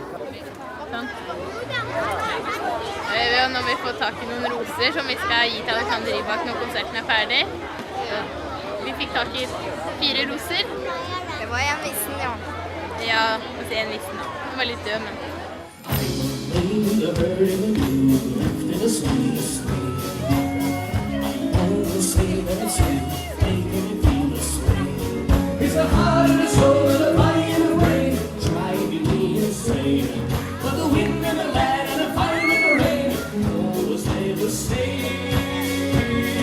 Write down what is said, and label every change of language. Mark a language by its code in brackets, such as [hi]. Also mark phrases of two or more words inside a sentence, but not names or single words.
[no] Når vi får tak i noen roser som vi skal gi til Alexander Rybak når konserten er ferdig. Vi fikk tak i 4 roser. Det var en nissen, ja. Ja, en nissen da. Den var litt død, men... [en] It's the heart and the soul and the body and the brain, driving me insane. But the wind and the land and the fire and the rain always stay the same.